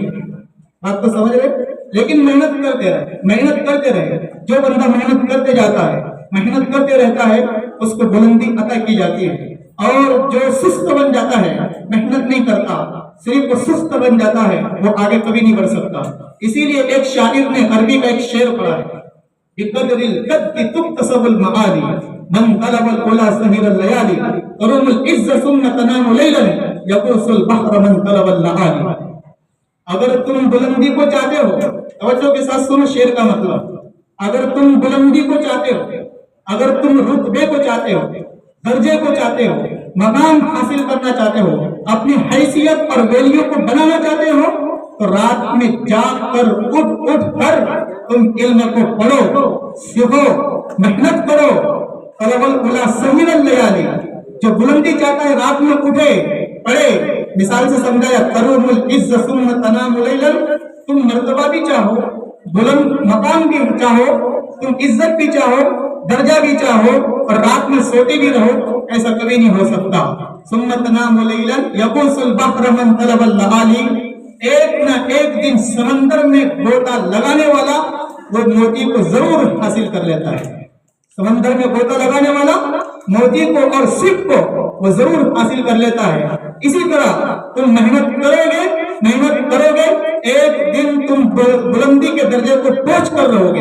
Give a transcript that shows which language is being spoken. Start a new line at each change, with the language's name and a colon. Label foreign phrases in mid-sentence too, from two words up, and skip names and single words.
Hindi: बात तो समझ रहे? लेकिन मेहनत करते रहे। जो बंदा मेहनत करते जाता है, मेहनत करते रहता है, उसको बुलंदी अता की जाती है। और जो सुस्त बन जाता है, मेहनत नहीं करता, सिर्फ वो सुस्त बन जाता है, वो आगे कभी नहीं बढ़ सकता। इसीलिए एक शायर ने अरबी का एक शेर पढ़ा है,
Arabic: بقدر الكد تكتسب المعالي من طلب العلا سهر الليالي تروم العز ثم تنام ليلا يغوص البحر من طلب اللآلي.
Hindi: अगर तुम बुलंदी को चाहते हो, तवज्जो के साथ सुनो शेर का मतलब। अगर तुम बुलंदी को चाहते हो, अगर तुम रुतबे को चाहते हो, दर्जे को चाहते हो, मकाम हासिल करना चाहते हो, अपनी हैसियत और वैल्यू को बनाना चाहते हो, तो रात में जाग कर उठ कर तुम इल्म को पढ़ो, सीखो, मेहनत करो।
Arabic: طلب العلا سهر الليالي,
Hindi: जो बुलंदी चाहता है रात में उठे, पढ़े। मिसाल से समझाया,
Arabic: تروم العز ثم تنام ليلا.
Hindi: तुम मर्तबा भी चाहो, बुलंद मकाम भी चाहो, तुम इज्जत भी चाहो, दर्जा भी चाहो और रात में सोते भी रहो, ऐसा कभी नहीं हो सकता।
Arabic: ثم تنام ليلا يغوص البحر من طلب اللآلي.
Hindi: एक न एक दिन समंदर में गोता लगाने वाला वो मोती को जरूर हासिल कर लेता है। समंदर में गोता लगाने वाला मोती को और सिप को वो जरूर हासिल कर लेता है। इसी तरह तुम मेहनत करोगे, एक दिन तुम बुलंदी के दर्जे को पहुंच कर रहोगे।